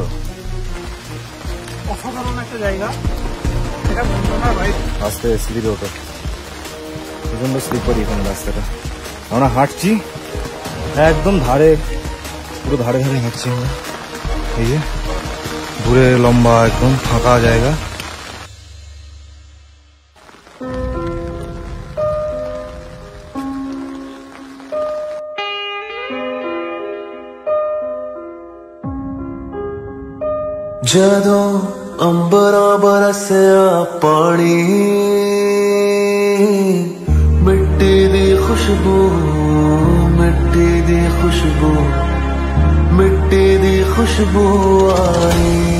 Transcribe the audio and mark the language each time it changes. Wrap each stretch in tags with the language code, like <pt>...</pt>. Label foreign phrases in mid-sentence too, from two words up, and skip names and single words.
<bn>অসাধারণ একটা জায়গা। এটা বন্ধুরা ভাই আস্তে স্লিপে ওঠে, প্রচন্ড স্লিপারি এখানে রাস্তাটা। আমরা হাঁটছি একদম ধারে, পুরো ধারে ধারে হাঁটছি আমরা। এই যে দূরে লম্বা একদম ফাঁকা জায়গা।</bn> <pa>ਜਦੋਂ ਅੰਬਰਾਂ ਬਰਸਿਆ ਪਾਣੀ, ਮਿੱਟੀ ਦੀ ਖੁਸ਼ਬੂ, ਮਿੱਟੀ ਦੀ ਖੁਸ਼ਬੂ, ਮਿੱਟੀ ਦੀ ਖੁਸ਼ਬੂ ਆਈ।</pa>